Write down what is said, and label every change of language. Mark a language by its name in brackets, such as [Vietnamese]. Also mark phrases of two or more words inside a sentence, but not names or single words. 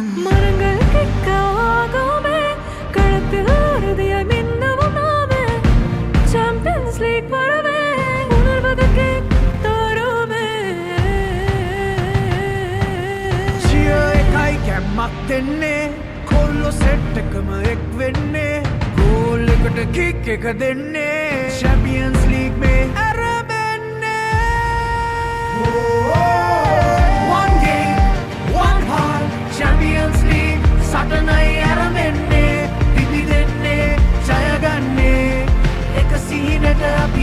[Tamil] மரங்கள் கிக்க ஆகுமே களத்தில் உறுதியாய் மின்னவும் நாமே சாம்பியன்ஸ் லீக் வரவே உணர்வதற்கு தருமே [Sinhala] Cheer ekai කැම්මක් දෙන්නේ කොල්ලෝ සෙට් එකම එක් වෙන්නේ ගෝල් එකට කික් එක දෙන්නේ Champions League මේ ඇරඹෙන්නේ [English] One game One heart, [Sinhala] Champions League සටනයි ඇරඹෙන්නේ පිපිදෙන්නේ ජය ගන්නේ එක සිහිනට අපි